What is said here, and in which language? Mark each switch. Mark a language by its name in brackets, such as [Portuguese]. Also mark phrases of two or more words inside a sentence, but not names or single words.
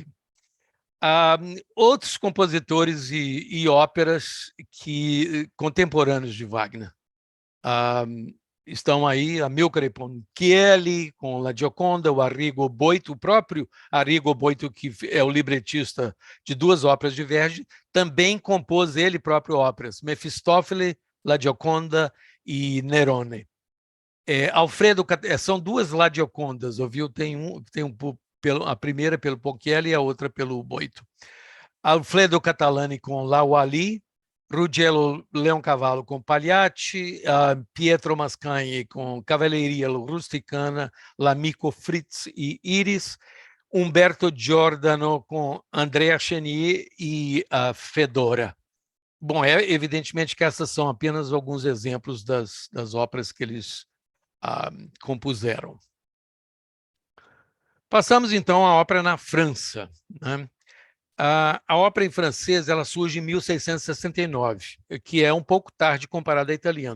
[Portuguese] Outros compositores e óperas contemporâneos de Wagner estão aí: Amilcare Ponchielli com [Italian] La Gioconda, [Portuguese] o Arrigo Boito, o próprio Arrigo Boito, que é o libretista de 2 óperas de Verdi, também compôs ele próprio óperas: Mefistófeles, La Gioconda e Nerone. Alfredo, são 2 La Giocondas, ouviu? Tem a primeira pelo Ponchielli e a outra pelo Boito. Alfredo Catalani com [Italian] La Wally, [Portuguese] Ruggiero Leoncavallo com Pagliacci, Pietro Mascagni com [Italian] Cavalleria Rusticana, L'Amico Fritz [Portuguese] e Iris, Umberto Giordano com [Italian] Andrea Chenier [Portuguese] e Fedora. Bom, evidentemente que essas são apenas alguns exemplos das óperas que eles compuseram. Passamos, então, à ópera na França, né? A ópera em francês ela surge em 1669, que é um pouco tarde comparada à italiana.